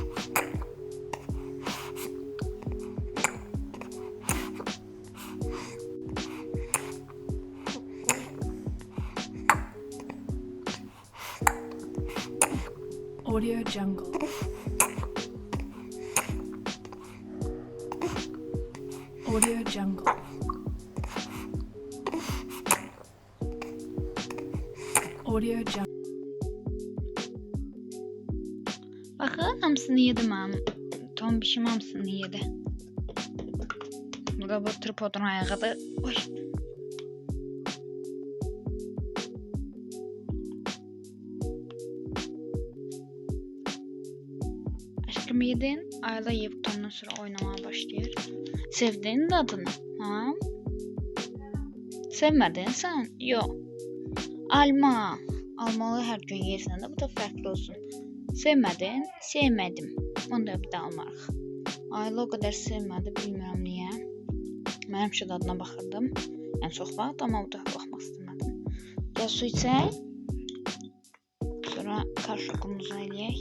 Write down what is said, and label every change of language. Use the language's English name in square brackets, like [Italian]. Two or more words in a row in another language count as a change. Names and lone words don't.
[Azerbaijani] Audio Jungle. Audio Jungle. Audio Jungle. Baxın, hamısını yedim mən. Tombişim hamısını yedi. Burada bu tripodun ayağıdır. Oy. Aşkım yedin. Ayla yiyip ondan sonra oynamaya başlayır. [Turkish] Sevdin dadını. Ha? Sevmedin sen? Yok. [Azerbaijani] Alma. Almalı her gün yersən də, bu da fərqli olsun. [Turkish] Sevmedin? Sevmedim. [Azerbaijani] Onu da bir də almarıq. Ayla o qədər sevmədi, bilmirəm niyə. Mən həmişə dadına baxırdım. Yəni çox vaxt, amma bu da baxmaq istəmədim. Gəl su içək. Sonra karşıqımızı eləyək.